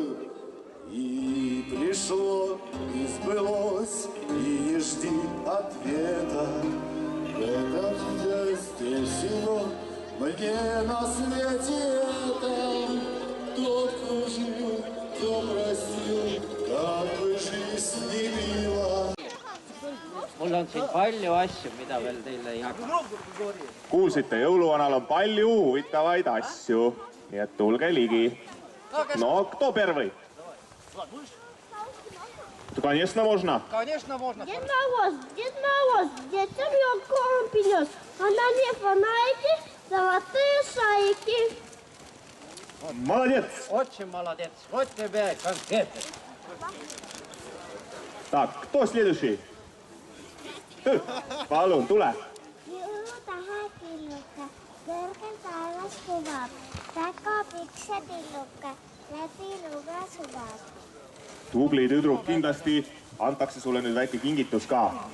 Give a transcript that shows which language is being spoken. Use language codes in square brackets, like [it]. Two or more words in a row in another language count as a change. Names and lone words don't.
[ru] И пришло, и сбылось, и не жди ответа. Это здесь всего мне на свете этом. Тот, кто живет, кто простил, как бы жизнь не била. [et] Mul on siin palju asju, mida veel teile jagada. Kuulsite, jõuluvanal on palju huvitavaid asju, nii et tulge ligi. No, [ru] кто первый? Конечно, можно. Конечно, можно. Дед Мороз, детям я корм принес, а на мне фонарики, золотые шарики. Молодец. Очень молодец. Вот тебе конфеты. Так, кто следующий? [et] Palun, tule. Jõulutahe killuke, kõrgel taevas kuvab, väga pikse tilluke, läbi luge subab. Tubli tüdruk, kindlasti antakse sulle nüüd väike kingitus ka.